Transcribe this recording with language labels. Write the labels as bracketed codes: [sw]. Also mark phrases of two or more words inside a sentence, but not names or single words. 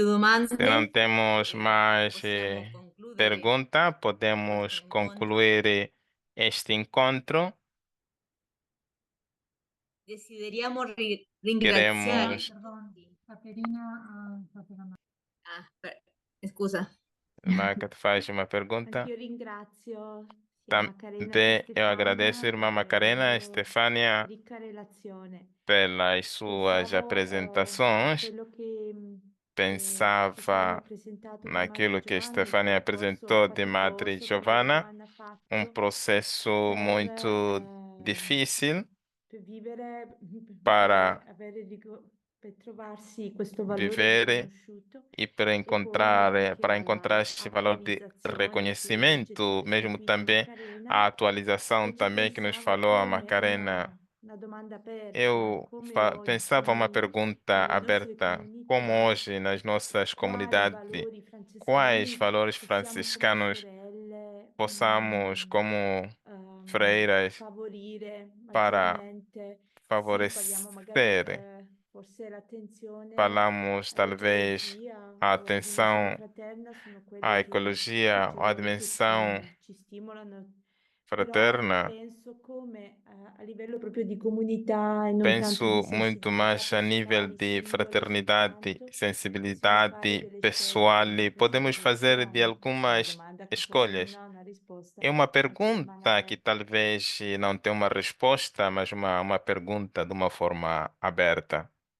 [pt] Se não [it] domande, [pt] temos mais [it] possiamo concludere [pt] pergunta, podemos [it] questo incontro. [pt] concluir este encontro. [it] Desideriamo [pt] Queremos. [it] ringraziare. Perdón, Caterina ha alzato la mano. Scusa. [pt] Marca, tu faz uma pergunta. [it] Anch'io ringrazio sia Macarena [pt] Também [it] che [pt] eu agradeço, [it] Stefania [pt] irmã [it] per Macarena e la loro [pt] Stefania, [it] ricca relazione. [pt] pelas suas [it] Pensavo a [pt] apresentações. [it] quello che Stefania ha [pt] Pensava [it] presentato di Madre [pt] naquilo que [it] Giovanna, il [pt] Stefania [it] percorso [pt] apresentou de Madre [it] faticoso che [pt] Giovanna, [it] Giovanna ha [pt] um [it] fatto [pt] processo [it] per, [pt] muito difícil [it] per vivere, [pt] para [it] per trovarsi questo valore [pt] viver [it] riconosciuto [pt] e para [it] e poi [pt] encontrar, [it] anche [pt] para encontrar este valor de [it] all'attualizzazione che ci è [pt] reconhecimento, [it] stata [pt] mesmo [it] suggerita [pt] também [it] Macarena. [pt] a atualização [it] Oggi [pt] também que nos [it] pensavo [pt] falou a [it] come [pt] Macarena. [it] una domanda aperta, [pt] Eu [it] come [pt] pensava uma [it] oggi [pt] pergunta [it] nelle nostre [pt] aberta, como [it] comunità, [pt] hoje nas nossas [it] quali [pt] comunidades, [it] valori [pt] quais [it] francescani [pt] valores [it] possiamo come [pt] franciscanos [it] sorelle [pt] possamos, como freiras, [it] favorire [pt] para [it] maggiormente. Sì, parliamo magari [pt] favorecer. [it] forse l'attenzione [pt] Falamos talvez [it] all'ecologia [pt] a [it] o alla dimensione [pt] atenção [it] fraterna, sono [pt] à [it] quelle che [pt] ecologia, [it] certe [pt] à [it] volte [pt] dimensão [it] ci stimolano, però [pt] fraterna. [it] penso come a livello proprio di comunità e non tanto di [pt] Penso muito [it] sensibilità [pt] mais a nível [it] personali [pt] de [it] singole [pt] fraternidade, [it] soltanto, possiamo fare [pt] sensibilidade [it] delle scelte [pt] pessoal e [it] anche [pt] podemos [it] personali. [pt] fazer [it] Questa [pt] de [it] è una [pt] algumas [it] domanda che forse non [pt] escolhas. [it] ha una risposta, [pt] É uma [it] ma che rimane [pt] pergunta que [it] aperta. [pt] talvez não tenha uma resposta, mas uma pergunta de uma forma aberta.